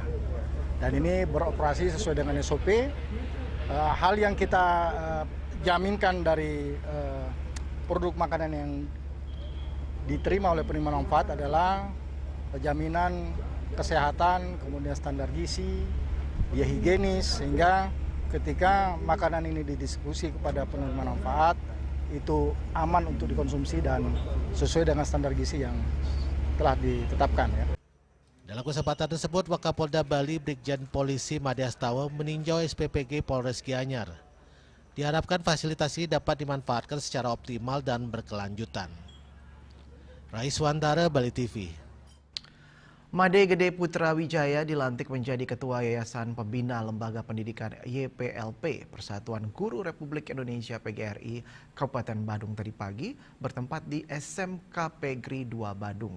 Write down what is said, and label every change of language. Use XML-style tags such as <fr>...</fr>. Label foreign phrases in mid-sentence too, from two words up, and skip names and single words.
<id>Dan ini beroperasi sesuai dengan SOP. Hal yang kita jaminkan dari produk makanan yang diterima oleh penerima manfaat adalah jaminan kesehatan, kemudian standar gizi, dia higienis, sehingga ketika makanan ini didistribusi kepada penerima manfaat itu aman untuk dikonsumsi dan sesuai dengan standar gizi yang telah ditetapkan ya. Dalam kesempatan tersebut, Wakapolda Bali Brigjen Polisi Made Astawa meninjau SPPG Polres Gianyar. Diharapkan fasilitas ini dapat dimanfaatkan secara optimal dan berkelanjutan. Raiswantara, Bali TV. Made Gede Putra Wijaya dilantik menjadi Ketua Yayasan Pembina Lembaga Pendidikan YPLP Persatuan Guru Republik Indonesia PGRI Kabupaten Badung tadi pagi bertempat di SMK Pegri 2 Badung.</id>